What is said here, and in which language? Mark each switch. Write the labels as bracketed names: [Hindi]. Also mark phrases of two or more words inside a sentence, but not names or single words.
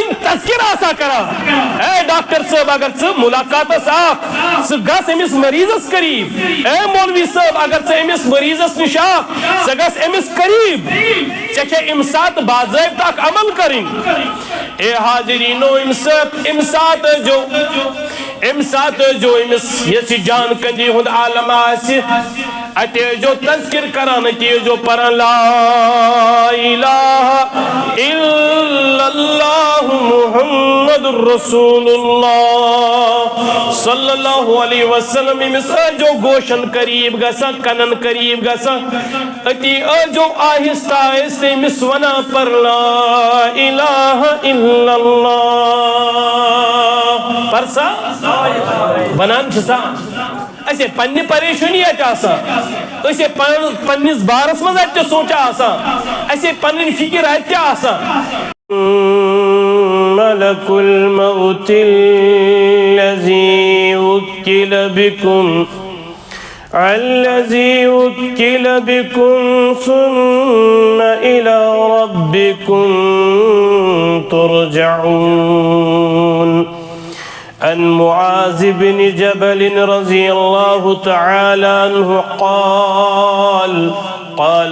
[Kashmiri] تذکر آسان کران اے ڈاکٹر صٲب اگر ژٕ مُلاقاتس آکھ ژٕ گژھ أمِس مریضس قریٖب اے مولوی صٲب اگر ژٕ أمِس مریضس نِش آکھ ژٕ گژھ أمِس قریٖب ژےٚ چھےٚ امہِ ساتہٕ باضٲبطہٕ اکھ عمل کرٕنۍ اے حاضریٖنو امہِ ساتہٕ ٲسۍزیو أمِس یُس یہِ جان کندی ہُنٛد عالم آسہِ اَتہِ ٲسۍزیو تذکر کران اَتہِ ٲسۍزیو پران لا [Arabic] الہ الا اللہ محمد رسول اللہ صلی اللہ علیہ وسلم [Kashmiri] أمِس ٲسۍزیو گوشن قریٖب گژھان کنن قریٖب گژھان أتی ٲسۍزیو آہستہ آہستہ أمِس ونان پر [Arabic] لا الہ الا [Kashmiri] اللہ پرسا بنان چھسا اسے پننہِ پریشانی اتہِ آسان اسے پننِس بارس منٛز اتہِ سونچا آسان اسے پنٕنۍ فکر اتہِ آسان [Arabic] ملک الموت الذي وكل بكم ثم إلى ربكم ترجعون عن معاذ بن جبل رضي الله تعالى عنه قال